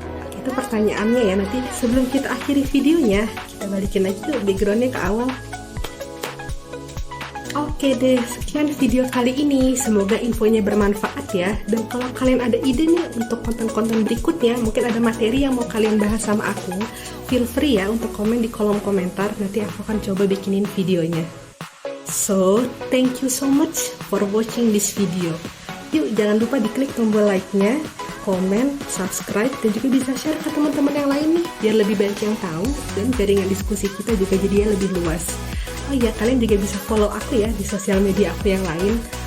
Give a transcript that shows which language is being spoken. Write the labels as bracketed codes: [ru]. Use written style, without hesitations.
[id] Itu pertanyaannya ya, nanti sebelum kita akhiri videonya, kita balikin lagi yuk backgroundnya ke awal. Oke deh, sekian video kali ini. Semoga infonya bermanfaat ya. Dan kalau kalian ada ide nih untuk konten-konten berikutnya, mungkin ada materi yang mau kalian bahas sama aku, [en] feel free [id] ya untuk komen di kolom komentar. Nanti aku akan coba bikinin videonya. [en] So, thank you so much for watching this video. [id] Yuk, jangan lupa diklik tombol like-nya, komen, subscribe, dan juga bisa share ke teman-teman yang lain nih, biar lebih banyak yang tahu, dan jaringan diskusi kita juga jadinya lebih luas. Oh iya, kalian juga bisa follow aku ya di sosial media aku yang lain.